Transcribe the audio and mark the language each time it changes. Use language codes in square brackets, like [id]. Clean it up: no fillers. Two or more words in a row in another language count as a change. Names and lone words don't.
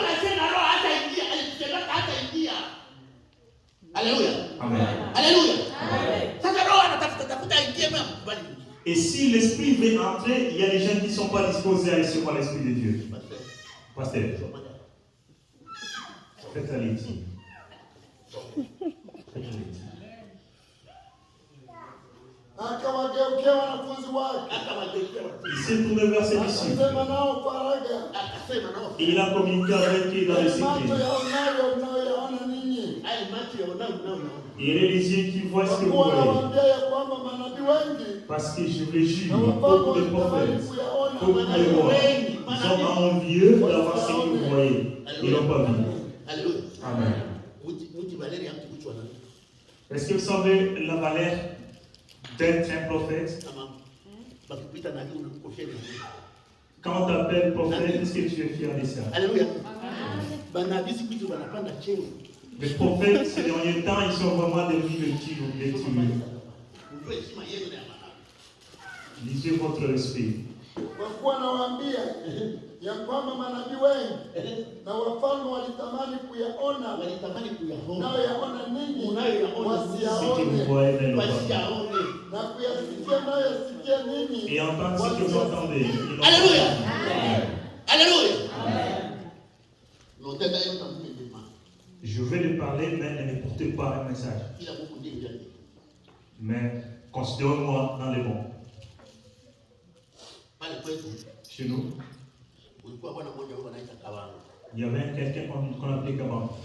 [fr] Alléluia. Amen. Alléluia. Et si l'esprit veut entrer, il y a des gens qui ne sont pas disposés à recevoir l'esprit de Dieu. Pasteur, faites la lecture. [sw] Akawageukia wanafunzi wake [fr] Il s'est tourné vers ses disciples. [sw] akasema nao faraga, [fr] Et il a communiqué avec eux dans le [sw] macho [fr] secret. [sw] yaonayo mnayoyaona ninyi. [fr] Et il est les yeux qui voient ce [sw] Kwa [fr] que vous [sw] kuwa [fr] voyez. [sw] nawaambia ya kwamba manabii wengi [fr] Parce que je vous le jure, [sw] na wafalme [fr] beaucoup de [sw] walitamani [fr] prophètes, [sw] kuyaona [fr] beaucoup de rois, ils ont envieux d'avoir ce que vous voyez. Ils n'ont pas vu. Alléluia. Amen. Est-ce que vous savez la valeur d'être un prophète? Quand on t'appelle prophète, est-ce que tu es fier de ça? Alléluia. Les prophètes, ces derniers temps, ils sont vraiment devenus des tueurs. Lisez votre esprit. [sw] Kwa kuwa nawaambia ya kwamba manabii wengi na wafalme walitamani kuyaona nao yaona ninyi [fr] Ce que vous [sw] wasiyaone, [fr] voyez, mais non pas. [sw] na kuyasikia nayo yasikia ninyi. [fr] Et entendre ce que vous entendez. Ils n'ont pas Alléluia. vu. Alléluia. Je vais lui parler, mais ne me portez pas un message. Mais considérez-moi dans les bons. Chez nous, il y avait quelqu'un qu'on appelait Kabam.